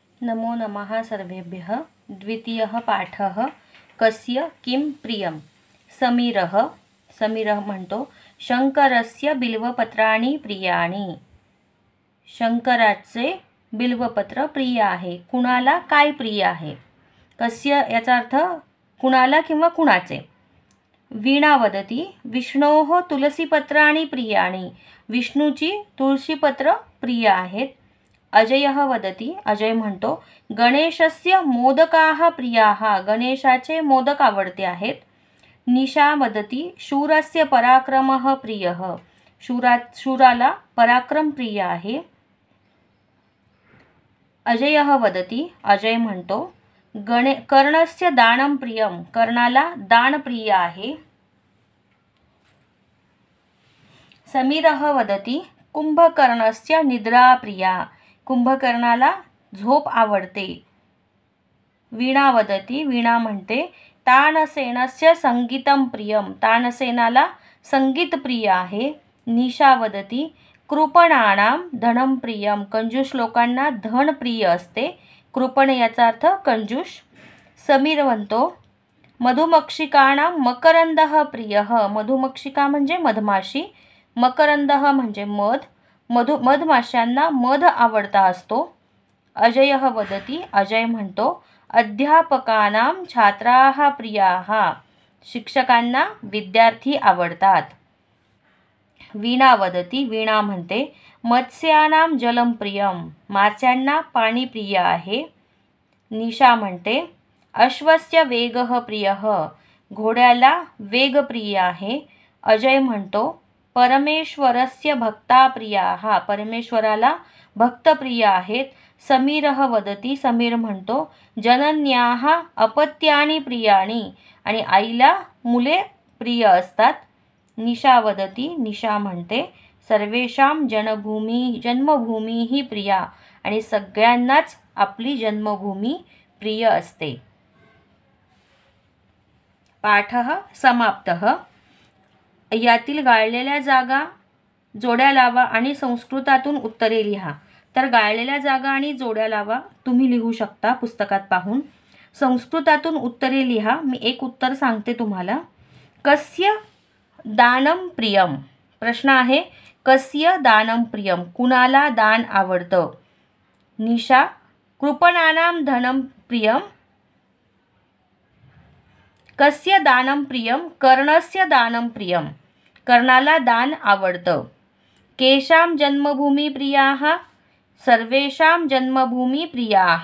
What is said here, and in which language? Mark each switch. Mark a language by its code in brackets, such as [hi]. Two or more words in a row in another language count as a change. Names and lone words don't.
[sa] नमो नमः सर्वेभ्यः। द्वितीयः पाठः कस्य किं प्रियं। समीरः म्हणतो शंकरस्य बिल्वपत्राणि प्रियाणि। [mr] शंकराचे बिल्वपत्र प्रिय आहे। कुणाला काय प्रिय आहे। कस्य याचा अर्थ कुणाला किंवा कुणाचे। [sa] वीणा वदती विष्णोः तुलसीपत्राणि प्रियाणि। [mr] विष्णूची तुळशीपत्र प्रिय आहेत। [sa] अजयः वदती [mr] अजय म्हणतो [sa] गणेशस्य मोदकाः प्रियाः। [mr] गणेशाचे मोदक आवडते आहेत। [sa] निशा वदती शूरस्य पराक्रमः प्रियः। [mr] शूराला पराक्रम प्रिय आहे। [sa] अजयः वदती [mr] अजय म्हणतो [sa] कर्णस्य दानं प्रियं। [mr] कर्णाला दान प्रिय आहे। [sa] समीरः वदती कुंभकर्णस्य निद्रा प्रिया। [mr] कुंभकर्णाला झोप आवडते। [sa] वीणा वदती [mr] वीणा म्हणते [sa] तानसेनस्य संगीतं प्रियं। [mr] तानसेनाला संगीत प्रिय आहे। [sa] निशा वदती कृपणानां धनं प्रियं। [mr] कंजूस लोकांना धन प्रिय असते। कृपण याचा अर्थ कंजूस। समीर म्हणतो [sa] मधुमक्षिकाणां मकरंदः प्रियः। [mr] मधुमक्षिका म्हणजे मधमाशी। मकरंदः म्हणजे मध। मधमाश्यांना मध आवडता असतो। [sa] अजयः वदती [mr] अजय म्हणतो [sa] अध्यापकानां छात्राः प्रियाः। [mr] शिक्षकांना विद्यार्थी आवडतात। [sa] वीणा वदती [mr] वीणा म्हणते [sa] मत्स्यानां जलं प्रियं। [mr] मास्यांना पाणी प्रिय आहे। निशा म्हणते [sa] अश्वस्य वेगः प्रियः। [mr] घोड्याला वेग प्रिय आहे। अजय म्हणतो [sa] परमेश्वरस्य भक्ता प्रियाः। [mr] परमेश्वराला भक्त प्रिय आहेत। [sa] समीरः वदती [mr] समीर म्हणतो [sa] जनन्याः अपत्यानि प्रियाणि। [mr] आणि आईला मुले प्रिय असतात। [sa] निशा वदती [mr] निशा म्हणते [sa] सर्वेषां जन्मभूमी ही प्रिया। [mr] आणि सगळ्यांनाच आपली जन्मभूमी प्रिय असते। [sa] पाठः समाप्तः। [mr] यातील गाळलेल्या जागा जोड्या लावा आणि संस्कृतातून उत्तरे लिहा। तर गाळलेल्या जागा आणि जोड्या लावा तुम्ही लिहू शकता पुस्तकात पाहून। संस्कृतातून उत्तरे लिहा। मी एक उत्तर सांगते तुम्हाला। [sa] कस्य दानं प्रियं। [mr] प्रश्न आहे [sa] कस्य दानं प्रियं। [mr] कुणाला दान आवडतं। [sa] निशा कृपणानां धनं प्रियं। कस्य दानं प्रियं कर्णस्य दानं प्रियं। [mr] कर्णाला दान आवडतं। [sa] केषां जन्मभूमी प्रियाः सर्वेषां जन्मभूमी प्रियाः।